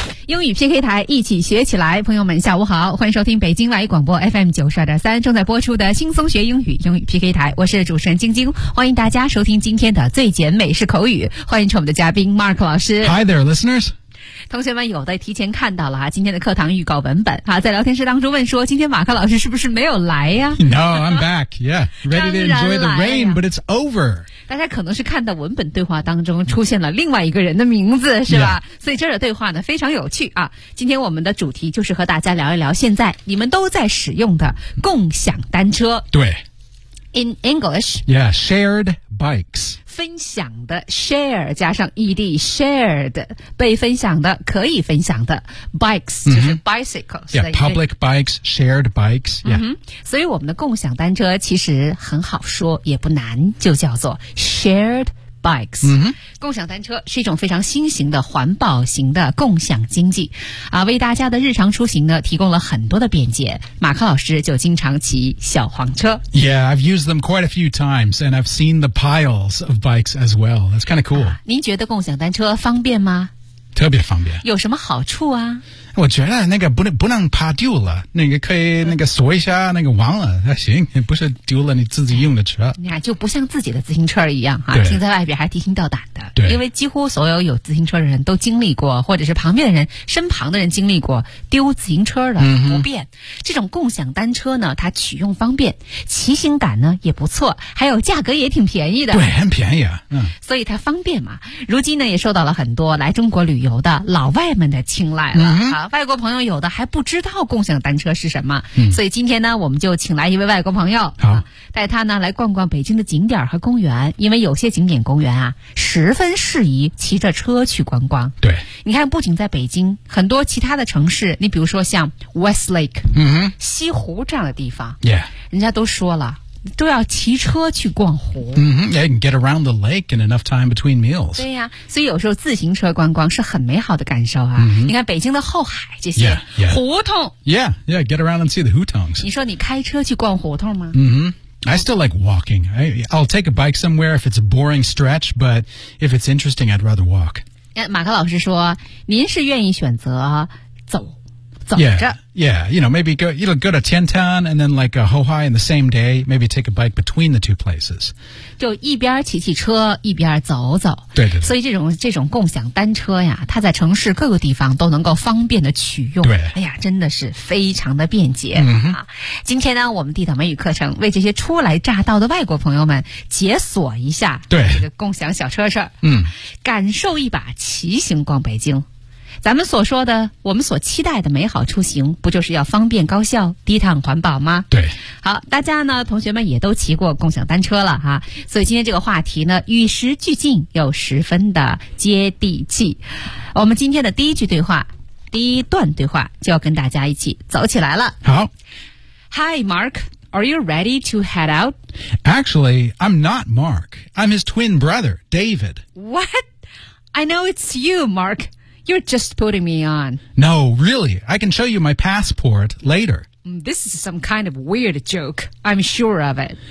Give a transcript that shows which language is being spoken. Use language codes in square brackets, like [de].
[zh] 英语 PK 台，一起学起来。朋友们下午好，欢迎收听北京外语广播 FM92.3 正在播出的轻松学英语英语 PK 台，我是主持人晶晶，欢迎大家收听今天的最简美式口语，欢迎我们的嘉宾 Mark 老师。 [en] Hi there listeners。 [zh] 同学们有的提前看到了今天的课堂预告文本在聊天室当中问说，今天马克老师是不是没有来呀？ [en] No, I'm back. Yeah, ready to enjoy the rain, but it's over. [zh] 大家可能是看到文本对话当中出现了另外一个人的名字，是吧？ [en] Yeah. [zh] 所以这个对话呢非常有趣啊。今天我们的主题就是和大家聊一聊现在你们都在使用的共享单车。对。 [en] In English. Yeah, shared bikes. [zh] 分享的 share 加上 ed, shared, 被分享的可以分享的 bikes,、mm-hmm. 就是 bicycles. [en] Yeah, public bikes, shared bikes. Yeah.、 [zh] Mm-hmm. 所以我们的共享单车其实很好说也不难，就叫做 shared bikes.、 Mm-hmm. 共享单车是一种非常新型的环保型的共享经济。为大家的日常出行呢提供了很多的便捷。马克老师就经常骑小黄车。 [en] Yeah, I've used them quite a few times and I've seen the piles of bikes as well. That's kind of cool.、 [zh] 您觉得共享单车方便吗？特别方便。有什么好处啊？我觉得那个不能怕丢了，那个可以那个锁一下那个网了，那行，不是丢了你自己用的车。你看，就不像自己的自行车一样哈，停在外边还提心吊胆的。对。因为几乎所有有自行车的人都经历过，或者是旁边的人、身旁的人经历过丢自行车的不便、嗯。这种共享单车呢，它取用方便，骑行感呢也不错，还有价格也挺便宜的。对，很便宜啊。嗯。所以它方便嘛，如今呢也受到了很多来中国旅游的老外们的青睐了。嗯外国朋友有的还不知道共享单车是什么、嗯、所以今天呢我们就请来一位外国朋友带他呢来逛逛北京的景点和公园，因为有些景点公园啊十分适宜骑着车去观光。对，你看不仅在北京，很多其他的城市，你比如说像 Westlake、嗯、西湖这样的地方、 [en] yeah. [zh] 人家都说了都要骑车去逛湖。 Mm-hmm. [en] Yeah, you can get around the lake in enough time between meals. [zh] 对呀、啊，所以有时候自行车观光是很美好的感受啊。 Mm-hmm. 你看北京的后海这些 [en] yeah, yeah. [zh] 胡同。 [en] Yeah, yeah, get around and see the hutongs. [zh] 你说你开车去逛胡同吗？ [en] 嗯、mm-hmm.。I still like walking. I'll take a bike somewhere if it's a boring stretch, but if it's interesting, I'd rather walk. [zh] 马克老师说，您是愿意选择走。 [en] Yeah, yeah, you know, maybe go to Tiantan and then like Hohai in the same day, maybe take a bike between the two places. [zh] 就一边骑骑车一边走走。对对对。所以这种共享单车呀，它在城市各个地方都能够方便的取用。对。哎呀，真的是非常的便捷。嗯、今天呢我们地道美语课程为这些初来乍到的外国朋友们解锁一下。对。这个共享小车车。嗯。感受一把骑行逛北京。咱们所说的我们所期待的美好出行，不就是要方便高效低碳环保吗？对。好，大家呢同学们也都骑过共享单车了哈、所以今天这个话题呢与时俱进又十分的接地气。我们今天的第一句对话，第一段对话就要跟大家一起走起来了。好。 [en] Hi, Mark, are you ready to head out? Actually, I'm not Mark. I'm his twin brother, David. What? I know it's you, Mark.You're just putting me on. No, really. I can show you my passport later. This is some kind of weird joke. I'm sure of it.